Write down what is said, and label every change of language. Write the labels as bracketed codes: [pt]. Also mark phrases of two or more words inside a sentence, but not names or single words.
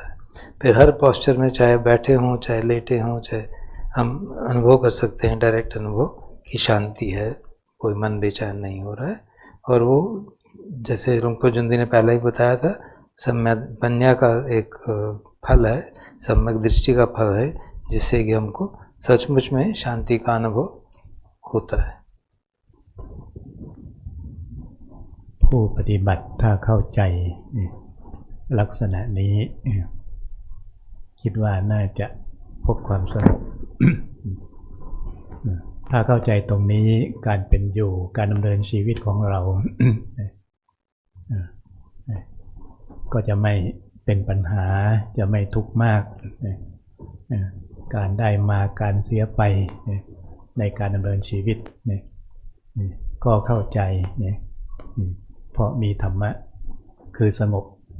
[hi] फिर हर पोस्चर में, चाहे बैठे हों, चाहे लेटे हों, चाहे हम अनुभव कर सकते हैं, डायरेक्ट अनुभव कि शांति है, कोई मन बेचैन नहीं हो रहा है. और वो जैसे लुंग पर जुंदी ने पहले ही बताया था, सम्यक का एक फल है, सम्यक दृष्टि का फल है, जिससे कि हमको सचमुच में शांति का अनुभव होता है. [th] ผู้ปฏิบัติถ้าเข้าใจลักษณะนี้คิดว่าน่าจะพบความสงบ ถ้าเข้าใจตรงนี้การเป็นอยู่การดำเนินชีวิตของเรา ก็จะไม่เป็นปัญหาจะไม่ทุกข์มาก การได้มาการเสียไปในการดำเนินชีวิตก็เข้าใจเพราะมีธรรมะคือสงบ